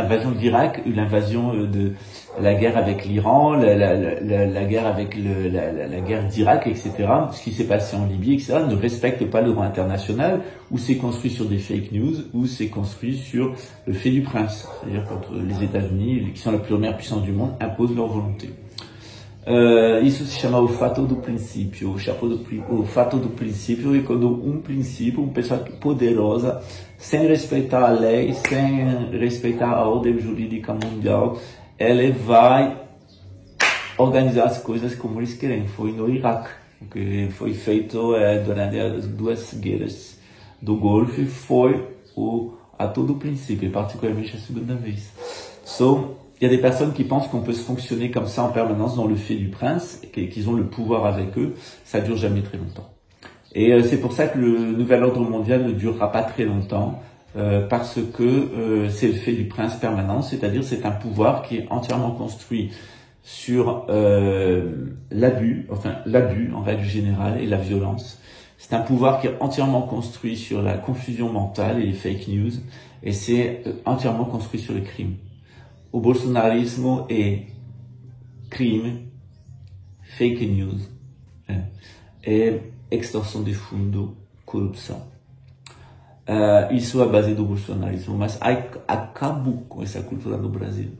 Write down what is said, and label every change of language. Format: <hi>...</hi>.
<fr>L'invasion de l'Irak, l'invasion de la guerre avec l'Iran, la guerre avec la guerre d'Irak, etc., ce qui s'est passé en Libye, etc., ne respectent pas le droit international, ou c'est construit sur des fake news, ou c'est construit sur le fait du prince. C'est-à-dire quand les États-Unis, qui sont la première puissance du monde, imposent leur volonté.</fr> <pt>Isso se chama o fato do princípio. O fato do princípio é quando princípio, uma pessoa poderosa, sem respeitar a lei, sem respeitar a ordem jurídica mundial, ela vai organizar as coisas como eles querem. Foi no Iraque, que foi feito durante as duas guerras do Golfo, foi o ato do princípio, particularmente a segunda vez.</pt> <fr>Il y a des personnes qui pensent qu'on peut se fonctionner comme ça en permanence dans le fait du prince, qu'ils ont le pouvoir avec eux. Ça dure jamais très longtemps. Et c'est pour ça que le nouvel ordre mondial ne durera pas très longtemps, parce que c'est le fait du prince permanent, c'est-à-dire c'est un pouvoir qui est entièrement construit sur l'abus en règle générale et la violence. C'est un pouvoir qui est entièrement construit sur la confusion mentale et les fake news, et c'est entièrement construit sur le crime.</fr> <pt>O bolsonarismo é crime, fake news, é extorsão de fundo, corrupção. Isso é a base do bolsonarismo, mas acabou com essa cultura no Brasil.</pt>